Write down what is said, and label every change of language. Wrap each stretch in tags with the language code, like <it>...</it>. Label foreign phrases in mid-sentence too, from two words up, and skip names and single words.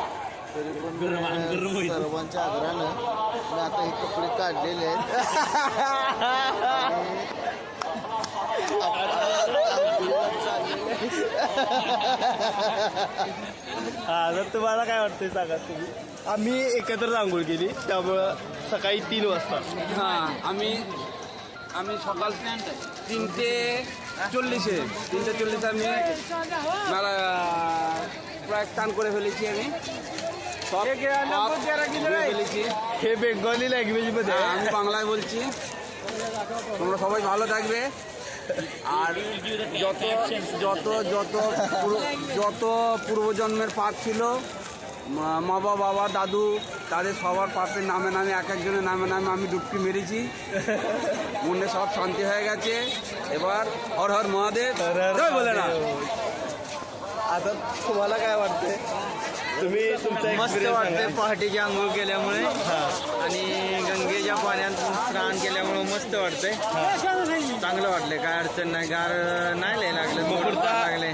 <mr>तरी पण सर्वांच्या आग्रहानं मी आता हे कपडे काढलेले आहेत. हा, तर तुम्हाला काय वाटतंय सांगा तुम्ही. आम्ही एकत्र आंघोळ केली, त्यामुळं सकाळी 3 वाजता. हां,</mr> <bn>আমি সকাল 3টে 40-এ 3:40 আমি মেলা প্রায় স্নান করে ফেলেছি. আমি সব ফেলেছি.</bn> <mr>हे बेंगॉली लँग्वेजमध्ये</mr> <bn>আমি বাংলায় বলছি. তোমরা সবাই ভালো থাকবে, আর যত যত যত যত পূর্বজন্মের পাপ ছিল, মা বাবা দাদু, তাদের সবার পাপের নামে নামে এক একজনের নামে নামে আমি ডুবকি মেরেছি। মনে সব শান্তি হয়ে</bn> <hi>गए। এবার हर हर महादेव जय भोलेनाथ।</hi> <mr>आता तुम्हाला काय वाटतंय? तुम्ही तुमच्या मस्त वाटते पहाटेची आंघोळ केल्यामुळे आणि गंगेच्या पाण्यात स्नान केल्यामुळे मस्त वाटतंय. चांगलं वाटलंय, काय अडचण नाही, गार नाही लय लागलं, थोडं लागले.</mr>